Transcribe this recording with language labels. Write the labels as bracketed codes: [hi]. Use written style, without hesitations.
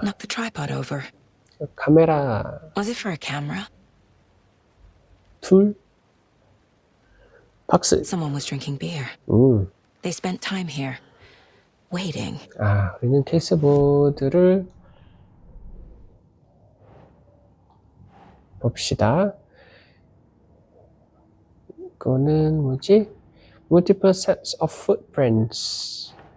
[en] Knocked the tripod over. [ko] 카메라 [en] Was it for a camera? [ko] 툴? 박스. [en] Someone was drinking beer. They spent time here. Waiting. [ko] 우리는 케이스보드를 봅시다. 이거는 뭐지? [en] Multiple sets of footprints.